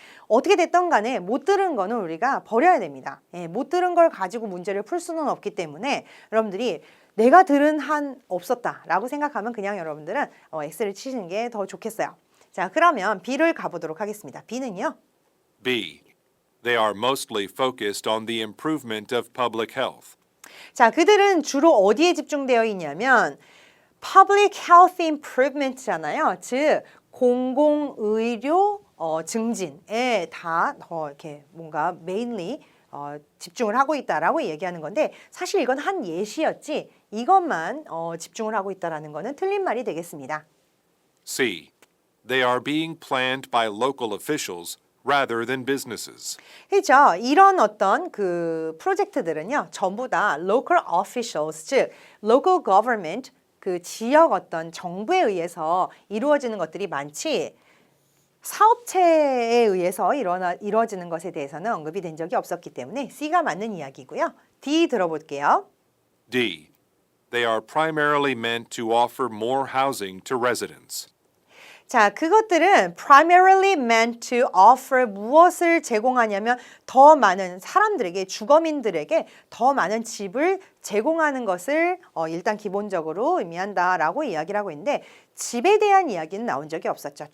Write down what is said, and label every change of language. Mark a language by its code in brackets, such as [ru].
[ko] 어떻게 됐던 간에 못 들은 거는 우리가 버려야 됩니다. 못 들은 걸 가지고 문제를 풀 수는 없기 때문에 여러분들이 내가 들은 한 없었다라고 생각하면 그냥 여러분들은 X를 치시는 게 더 좋겠어요. 자, 그러면 B를 가보도록 하겠습니다. B는요. B. [en] They are mostly focused on the improvement of public health. [ko] 자, 그들은 주로 어디에 집중되어 있냐면 [en] public health improvement [ko] 잖아요. 즉 공공의료 증진에 다 이렇게 뭔가 mainly 집중을 하고 있다라고 얘기하는 건데 사실 이건 한 예시였지 이것만 집중을 하고 있다라는 거는 틀린 말이 되겠습니다. C. [en] They are being planned by local officials rather than businesses. [ko] 그렇죠. 이런 어떤 그 프로젝트들은요 전부 다 [en] local officials [ko] 즉 [en] local government [ko] 그 지역 어떤 정부에 의해서 이루어지는 것들이 많지 사업체에 의해서 이루어지는 것에 대해서는 언급이 된 적이 없었기 때문에 C가 맞는 이야기고요. D 들어볼게요. D. [en] They are primarily meant to offer more housing to residents. [ko] 자, 그것들은 [en] primarily meant to offer [ko] 무엇을 제공하냐면 더 많은 사람들에게 주거민들에게 더 많은 집을 제공하는 것을 일단 기본적으로 의미한다라고 이야기를 하고 있는데 집에 대한 이야기는 나온 적이 없었죠.